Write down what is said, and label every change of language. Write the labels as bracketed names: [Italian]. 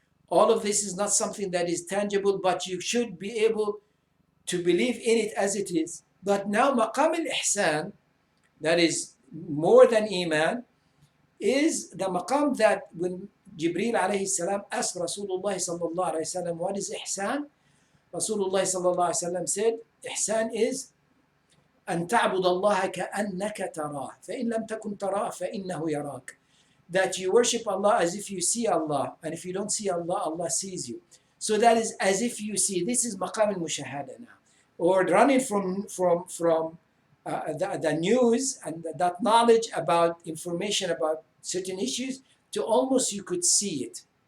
[English] All of this is not something that is tangible, but you should be able to believe in it as it is. But now maqam al-ihsan, that is more than Eeman, is the maqam that when Jibreel alayhi salam asked Rasulullah sallallahu alayhi wasallam, what is ihsan? Rasulullah sallallahu alayhi wasallam said, ihsan is [Arabic] أن تعبد الله كأنك تراه فإن لم تكن تراه فإنه يراك. [English] That you worship Allah as if you see Allah, and if you don't see Allah, Allah sees you. So that is as if you see. This is maqam al-mushahada now, or running from the news and that knowledge about information about certain issues to almost you could see it.